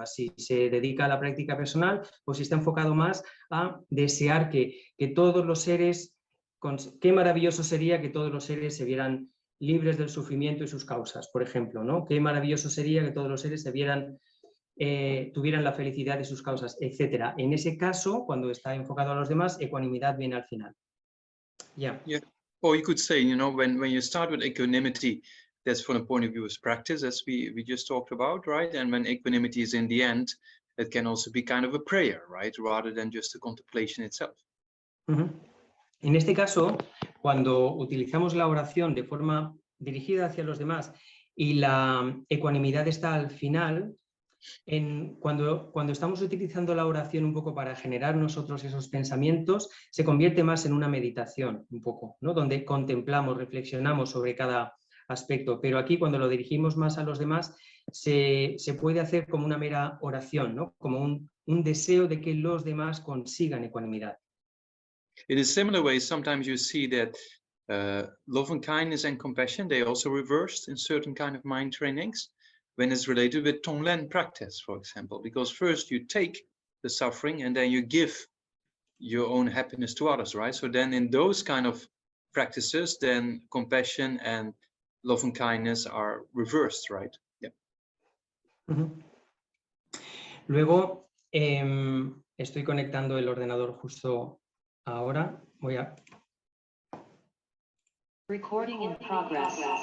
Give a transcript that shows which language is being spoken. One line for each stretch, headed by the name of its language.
Spanish: Así se dedica a la práctica personal, pues está enfocado más a desear que todos los seres, qué maravilloso sería que todos los seres se vieran libres del sufrimiento y sus causas, por ejemplo, ¿no? Qué maravilloso sería que todos los seres se vieran, tuvieran la felicidad de sus causas, etc. En ese caso, cuando está enfocado a los demás, ecuanimidad viene al final.
English: Yeah. Or you could say, you know, when you start with equanimity, that's from the point of view of practice, as we just talked about, right? And when equanimity is in the end, it can also be kind of a prayer, right? Rather than just a contemplation itself.
Spanish: En este caso, cuando utilizamos la oración de forma dirigida hacia los demás y la ecuanimidad está al final, cuando estamos utilizando la oración un poco para generar nosotros esos pensamientos, se convierte más en una meditación, un poco, ¿no? Donde contemplamos, reflexionamos sobre cada aspecto, pero aquí cuando lo dirigimos más a los demás, se puede hacer como una mera oración, ¿no? Como un deseo de que los demás consigan ecuanimidad.
English: In a similar way, sometimes you see that love and kindness and compassion, they also reversed in certain kind of mind trainings when it's related with Tonglen practice, for example, because first you take the suffering and then you give your own happiness to others, right? So then in those kind of practices, then compassion and love and kindness are reversed, right? Yeah.
Spanish: Luego, estoy conectando el ordenador justo ahora. Voy a...
English: Recording in progress.